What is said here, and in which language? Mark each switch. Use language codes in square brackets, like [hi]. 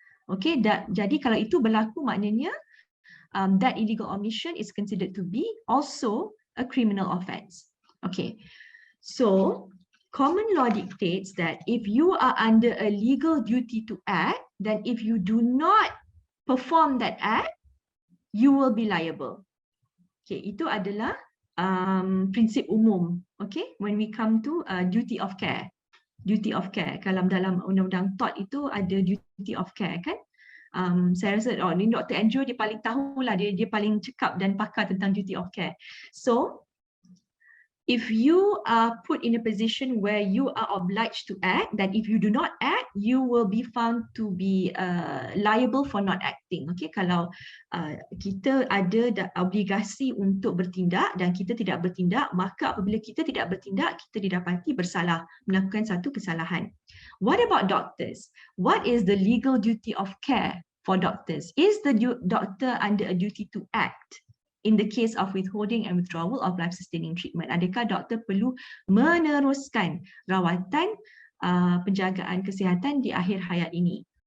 [en] Okay, [ms] jadi kalau itu berlaku maknanya [en] that illegal omission is considered to be also a criminal offence. Okay, so common law dictates that if you are under a legal duty to act, then if you do not perform that act, you will be liable. [ms] Okay, itu adalah prinsip umum. [en] Okay, when we come to duty of care. Duty of care. [ms] Kalau dalam undang-undang TOT itu ada duty of care kan? Saya rasa ni Dr. Andrew dia paling tahulah, dia paling cekap dan pakar tentang duty of care. [en] So, if you are put in a position where you are obliged to act, that if you do not act, you will be found to be liable for not acting. [ms] Okay, kalau kita ada obligasi untuk bertindak dan kita tidak bertindak, maka apabila kita tidak bertindak, kita didapati bersalah, melakukan satu kesalahan. [en] What about doctors? What is the legal duty of care for doctors? Is the doctor under a duty to act in the case of withholding and withdrawal of life-sustaining treatment? [ms] Adakah doktor perlu meneruskan rawatan penjagaan kesihatan di akhir hayat ini?